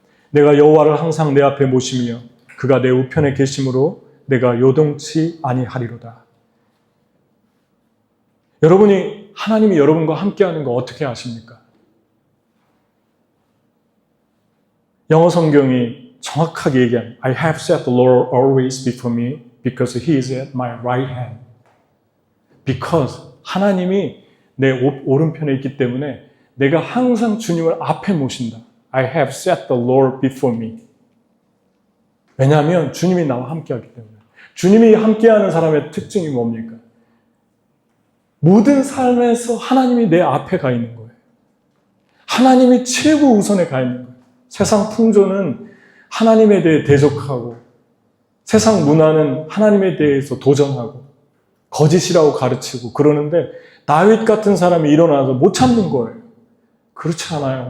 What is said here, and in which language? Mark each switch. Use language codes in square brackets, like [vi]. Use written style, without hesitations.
[ko] 내가 여호와를 항상 내 앞에 모시며 그가 내 우편에 계심으로 내가 요동치 아니하리로다. 여러분이 하나님이 여러분과 함께하는 거 어떻게 아십니까? 영어 성경이 정확하게 얘기합니다. [en] I have set the Lord always before me because He is at my right hand. Because [ko] 하나님이 내 오른편에 있기 때문에 내가 항상 주님을 앞에 모신다. [en] I have set the Lord before me. [ko] 왜냐하면 주님이 나와 함께하기 때문에. 주님이 함께하는 사람의 특징이 뭡니까? 모든 삶에서 하나님이 내 앞에 가 있는 거예요. 하나님이 최고 우선에 가 있는 거예요. 세상 풍조는 하나님에 대해 대적하고 세상 문화는 하나님에 대해서 도전하고 거짓이라고 가르치고 그러는데 다윗 같은 사람이 일어나서 못 참는 거예요. 그렇지 않아요.